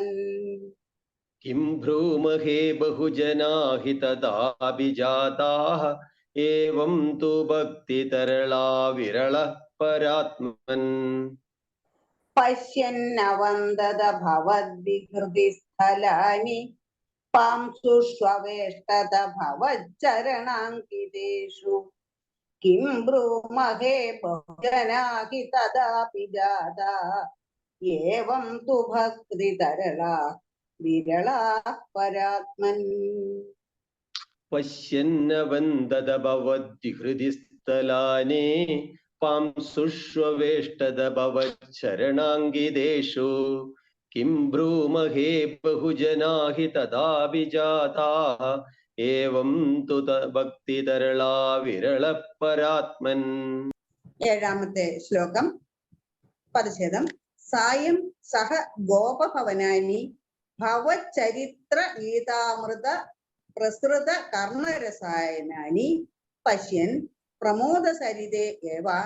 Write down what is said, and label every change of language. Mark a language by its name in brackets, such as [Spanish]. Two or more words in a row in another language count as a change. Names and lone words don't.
[Sanskrit] കിം ബ്രൂമഹേ ബഹുജനാ ഹി തദാപി ജാതാഃ ഏവം തു ഭക്തിതരളാ വിരളഃ പരാത്മൻ. പശ്യന്നവന്തത ഭവദ്വിഹൃതി സ്ഥലാനി പാംസുഷ്വവേഷ്ടത ഭവച്ചരണാങ്കിതേഷു. किं ब्रूमहे बहुजनाहि तदापि जाता एवं तु भक्तितरला विरला परात्मन् पश्यन्नवन्दद भवद्विहृदि स्थलानि पांसुष्वेष्टद भवच्चरणाङ्गिदेषु किं ब्रूमहे बहुजना हि तदापि जाताः एवं तु भक्तितरला विरलः परात्मन्. [Malayalam] ഏഴാമത്തെ ശ്ലോകം പദച്ഛേദം [Sanskrit] സായം സഹ ഗോപഭവനാനി ഭവചരിത്ര ഗീതാമൃത പ്രസൃത കർണരസായനാനി പശ്യൻ പ്രമോദസരിതേ ഏവ